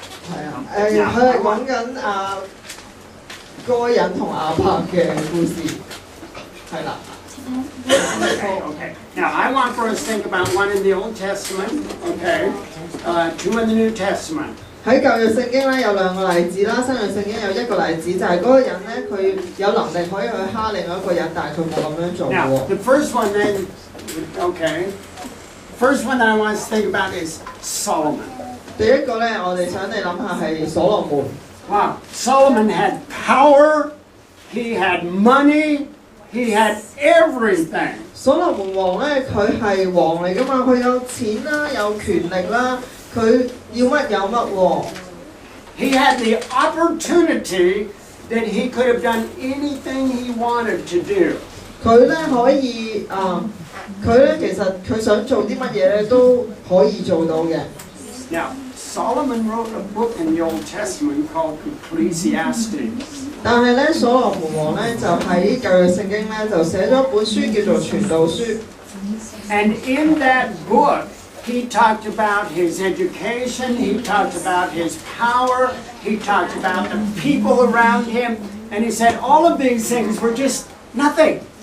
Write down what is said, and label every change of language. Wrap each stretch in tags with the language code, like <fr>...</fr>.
<zh>係啊，佢係講緊該隱同亞伯嘅故事。係啦。</zh> <en>Okay. Now I want for us to think about one in the Old Testament. Okay. Two in the New Testament.</en> <zh>喺舊約聖經咧有兩個例子啦，新約聖經有一個例子，就係嗰個人咧佢有能力可以去蝦另外一個人，但係佢冇咁樣做</zh> <en>Now</en> <zh>喎。</zh> <en>the first one then, okay. First one that I want us to think about is Solomon.</en> <zh>第一個咧，我哋想你諗下係所羅門。</zh> <en>Wow. Solomon had power. He had money. He had everything.</en> <zh>所羅門王咧，佢係王嚟噶嘛，佢有錢啦，有權力啦，佢要乜有乜喎。</zh> <en>He had the opportunity that he could have done anything he wanted to do.</en> <zh>佢咧可以佢咧其實佢想做啲乜嘢咧都可以做到嘅。</zh> <en>Now, Solomon wrote a book in the Old Testament called Ecclesiastes.</en> <zh>但係咧，所羅門王咧就喺舊約聖經咧就寫咗一本書叫做傳道書。</zh> <en>And in that book, he talked about his education, he talked about his power, he talked about the people around him, and he said all of these things were just nothing.</en>